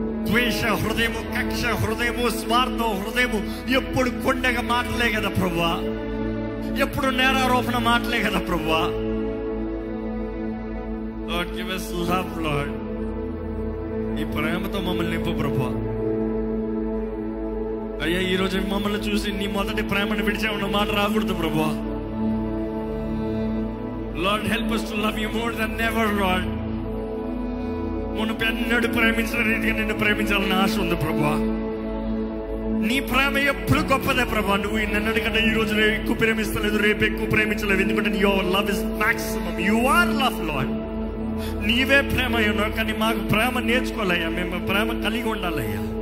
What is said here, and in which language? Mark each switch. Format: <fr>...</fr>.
<te>ద్వేష హృదయము, కక్ష హృదయము, స్వార్థ హృదయము ఎప్పుడు కొండగా మాటలే కదా ప్రభువా, ఎప్పుడు నేరారోపణ మాటలే కదా ప్రభువా.</te> <en>Lord, give us love, Lord.</en> <te>ఈ ప్రేమతో మమ్మల్ని నింపు ప్రభువా. అయ్యా, ఈరోజు మమ్మల్ని చూసి నీ మొదటి ప్రేమను విడిచామన్న మాట రాకూడదు ప్రభువా.</te> <en>Lord, help us to love you more than ever, Lord.</en> <te>మునుపెన్నడూ ప్రేమించిన రీతిగా నిన్ను ప్రేమించాలని ఆశ ఉంది ప్రభువా. నీ ప్రేమ ఎప్పుడు గొప్పదే ప్రభా. నువ్వు నిన్నటికంటే ఈ రోజు ఎక్కువ ప్రేమిస్తలేదు, రేపు ఎక్కువ ప్రేమించలేదు.</te> <en>ఎందుకంటే your love is maximum. You are love Lord.</en> <te>నీవే ప్రేమ ఉన్నావు, కానీ మాకు ప్రేమ నేర్చుకోవాలయ్యా. మేము ప్రేమ కలిగి ఉండాలయ్యా.</te>